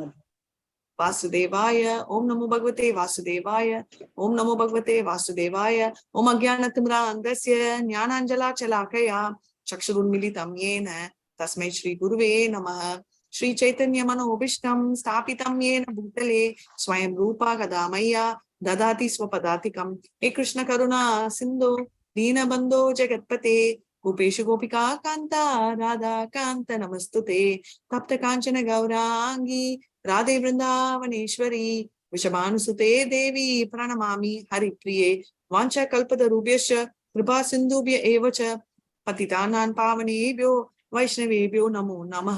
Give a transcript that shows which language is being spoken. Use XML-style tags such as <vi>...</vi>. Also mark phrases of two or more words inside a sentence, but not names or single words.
<sa>वासुदेवाय ॐ नमो भगवते वासुदेवाय ॐ नमो भगवते वासुदेवाय ॐ अज्ञानतिमिरान्धस्य ज्ञानाञ्जनशलाकया चक्षुरुन्मीलितं येन तस्मै श्री गुरवे नमः. श्री चैतन्य मनोऽभीष्टं स्थापितं येन भूतले स्वयं रूपः कदा मह्यं ददाति स्वपदान्तिकम्. हे कृष्ण करुणा सिन्धो दीनबन्धो जगत्पते गोपेशु गोपिका कान्ता राधा कान्त नमस्तुते. तप्त काञ्चन गौरांगी राधे वृंदावनेश्वरी विषभानुसुते देवी प्रणमामि हरिप्रिये. वाञ्छा कल्पतरुभ्यश्च कृपा सिन्धुभ्य एव च पतितानां पावनेभ्यो वैष्णवेभ्यो नमो नमः.</sa>